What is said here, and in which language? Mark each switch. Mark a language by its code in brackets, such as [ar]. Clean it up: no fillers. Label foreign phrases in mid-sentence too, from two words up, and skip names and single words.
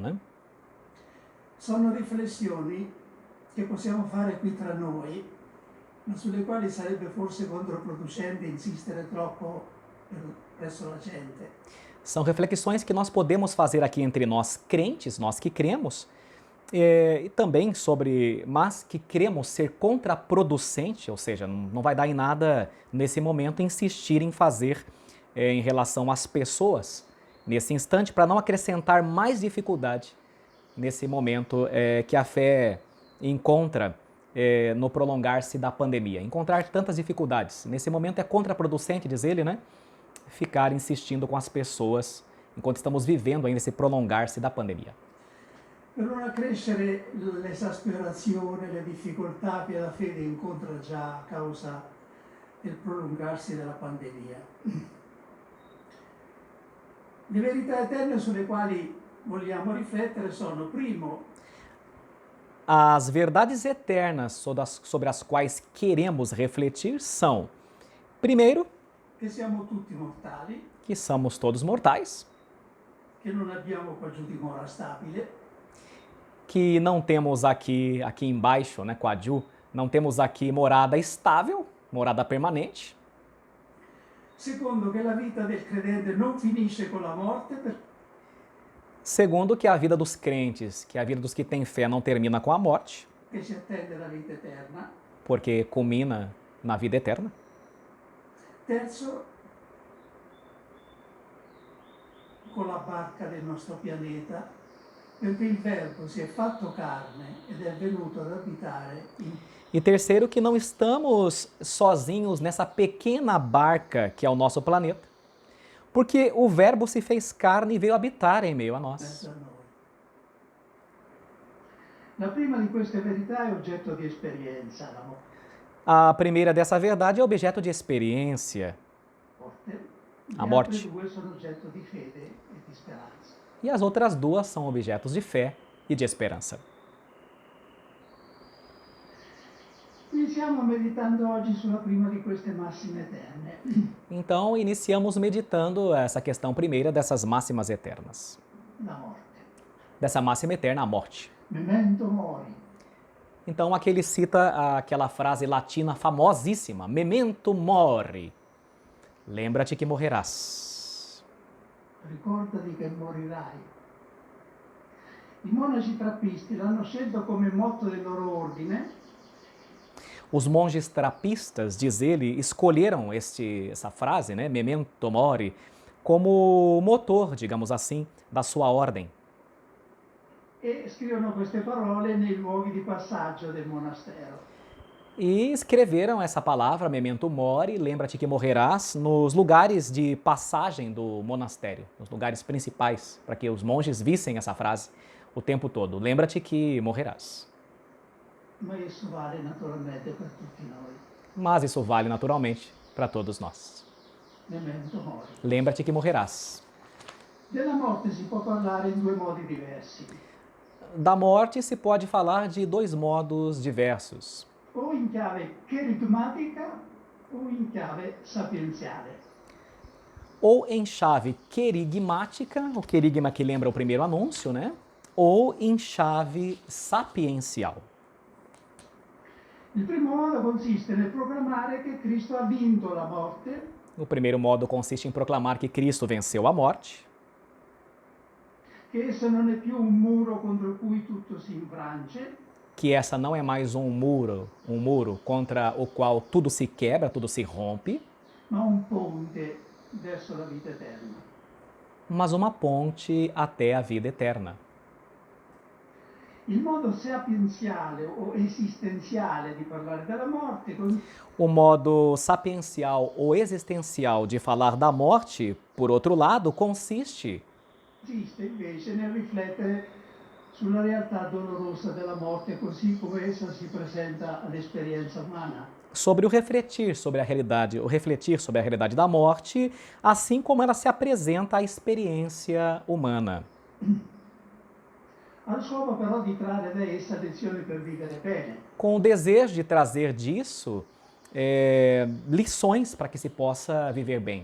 [it] Sono riflessioni che possiamo fare qui tra noi, ma sulle quali sarebbe forse controproducente insistere troppo presso la gente. [pt] São reflexões que nós podemos fazer aqui entre nós crentes, nós que cremos, e também mas que queremos ser contraproducente, ou seja, não vai dar em nada nesse momento insistir em fazer em relação às pessoas nesse instante, para não acrescentar mais dificuldade nesse momento que a fé encontra no prolongar-se da pandemia. Encontrar tantas dificuldades. Nesse momento é contraproducente, diz ele, ficar insistindo com as pessoas enquanto estamos vivendo ainda esse prolongar-se da pandemia. [it] Per non accrescere l'esasperazione, le difficoltà che la fede incontra già a causa del prolungarsi della pandemia. Le verità eterne sulle quali vogliamo riflettere sono, primo, [pt] As verdades eternas sobre as quais queremos refletir são, primeiro, [it] che siamo tutti mortali, [pt] que somos todos mortais, [it] che non abbiamo qua giù dimora stabile, [pt] que não temos aqui embaixo, né, Quadju, não temos aqui morada estável, morada permanente. [it] secondo, che la vita del credente non finisce con la morte, [pt] Segundo, que a vida dos crentes, que a vida dos que têm fé não termina com a morte, [it] perché si attende la vita eterna. [pt] porque culmina na vida eterna. [it] Terzo, con la barca del nostro pianeta, perché il Verbo si è fatto carne ed è venuto ad abitare in [pt] E terceiro, que não estamos sozinhos nessa pequena barca que é o nosso planeta, porque o Verbo se fez carne e veio habitar em meio a nós. [it] mezzo a noi. La prima di queste verità è oggetto di esperienza, la [pt] A primeira dessa verdade é objeto de experiência, [it] morte. [pt] A [it] Le [pt] morte. [it] altre due sono oggetto di fede e di speranza. [pt] e as outras duas são objetos de fé e de esperança. [it] Iniziamo meditando oggi sulla prima di queste massime eterne, [pt] Então, iniciamos meditando essa questão primeira dessas máximas eternas. [it] la morte. [pt] Dessa máxima eterna, a morte. [la] Memento mori. [pt] Então, aqui ele cita aquela frase latina famosíssima, [la] memento mori. [pt] Lembra-te que morrerás. [it] Ricordati che morirai. I monaci trappisti l'hanno scelto come motto del loro ordine [pt] Os monges trapistas, diz ele, escolheram essa frase, né, [la] memento mori, [pt] como motor, digamos assim, da sua ordem. [it] e scrivono queste parole nei luoghi di passaggio del monastero. [pt] E escreveram essa palavra, [la] memento mori, [pt] lembra-te que morrerás, nos lugares de passagem do monastério, nos lugares principais, para que os monges vissem essa frase o tempo todo. Lembra-te que morrerás. [it] Ma isso vale naturalmente per tutti noi. [pt] Mas isso vale naturalmente para todos nós. [la] Memento mori. [pt] Lembra-te que morrerás. [it] Della morte si può parlare in due modi diversi, [pt] Da morte se pode falar de dois modos diversos. [it] o in chiave cherigmatica o in chiave sapienziale. [pt] Ou em chave querigmática, o querigma que lembra o primeiro anúncio, né? Ou em chave sapiencial. [it] Il primo modo consiste nel proclamare che Cristo ha vinto la morte, [pt] O primeiro modo consiste em proclamar que Cristo venceu a morte, [it] che esso non è più un muro contro cui tutto si infrange, [pt] que essa não é mais um muro contra o qual tudo se quebra, tudo se rompe, [it] ma un ponte verso la vita eterna. [pt] mas uma ponte até a vida eterna. [it] Il modo sapienziale o esistenziale di parlare della morte [pt] O modo sapiencial ou existencial de falar da morte, por outro lado, [it] consiste consiste invece nel riflettere sulla realtà dolorosa della morte così come essa si presenta all'esperienza umana. [pt] sobre o refletir sobre a realidade da morte, assim como ela se apresenta à experiência humana, [it] Allo scopo però di trarre da essa lezioni per vivere bene. [pt] com o desejo de trazer disso lições para que se possa viver bem.